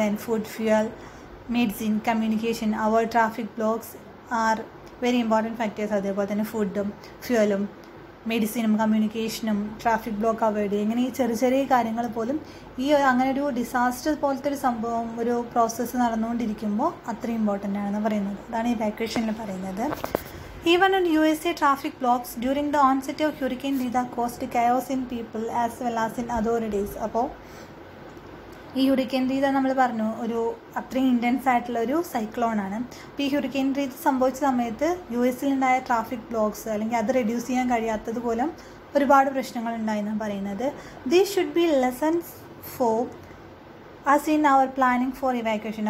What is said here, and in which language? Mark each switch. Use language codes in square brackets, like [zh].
[en] Then food, fuel, medicine, communication, avoid traffic blocks are very important factors. [ml] അതേപോലെ തന്നെ ഫുഡും ഫ്യൂവലും മെഡിസിനും കമ്മ്യൂണിക്കേഷനും traffic block avoid ചെയ്യുക. ഇങ്ങനെ ഈ ചെറിയ കാര്യങ്ങൾ പോലും അങ്ങനെ ഒരു ഡിസാസ്റ്റർ പോലത്തെ ഒരു സംഭവം, ഒരു പ്രോസസ്സ് നടന്നുകൊണ്ടിരിക്കുമ്പോൾ അത്രയും ഇമ്പോർട്ടൻ്റ് ആണെന്ന് പറയുന്നത്. അതാണ് ഇവാക്യുവേഷനിൽ പറയുന്നത്. [en] Even in USA, traffic blocks during the onset of Hurricane Rita caused chaos in people as well as in authorities. അപ്പോൾ [ml] ഈ ഹുറിക്കൻ റീത നമ്മൾ പറഞ്ഞു ഒരു അത്രയും ഇൻറ്റൻസ് ആയിട്ടുള്ള ഒരു സൈക്ലോണാണ്. അപ്പോൾ ഈ ഹുറിക്കൻ റീത സംഭവിച്ച സമയത്ത് US-ലുണ്ടായ ട്രാഫിക് ബ്ലോക്ക്സ് അല്ലെങ്കിൽ അത് റെഡ്യൂസ് ചെയ്യാൻ കഴിയാത്തത് മൂലം ഒരുപാട് പ്രശ്നങ്ങൾ ഉണ്ടായെന്നാണ് പറയുന്നത്. [en] These should be lessons for us in our planning for evacuation.